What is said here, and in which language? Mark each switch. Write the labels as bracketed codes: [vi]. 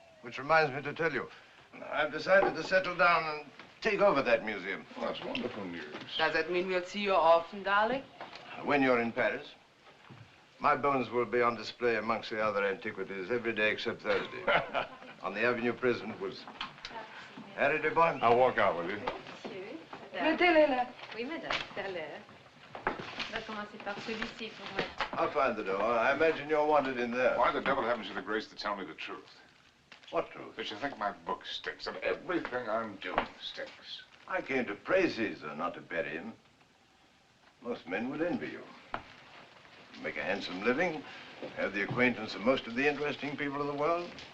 [en] Which reminds me to tell you, I've decided to settle down and take over that museum. Well, that's wonderful news. Does that mean we'll see you often, darling? When you're in Paris, my bones will be on display amongst the other antiquities every day except Thursday. On the Avenue Prison was Harry de Bonne. I'll walk out with you. [fr] Mettez-les là. Oui, madame, tout à l'heure. On va commencer par celui-ci pour mettre. [en] I'll find the door. I imagine you're wanted in there. Why the devil haven't you the grace to tell me the truth? What truth? That you think my book stinks, and everything I'm doing stinks. I came to praise Caesar, not to bury him. Most men would envy you. Make a handsome living, have the acquaintance of most of the interesting people of the world.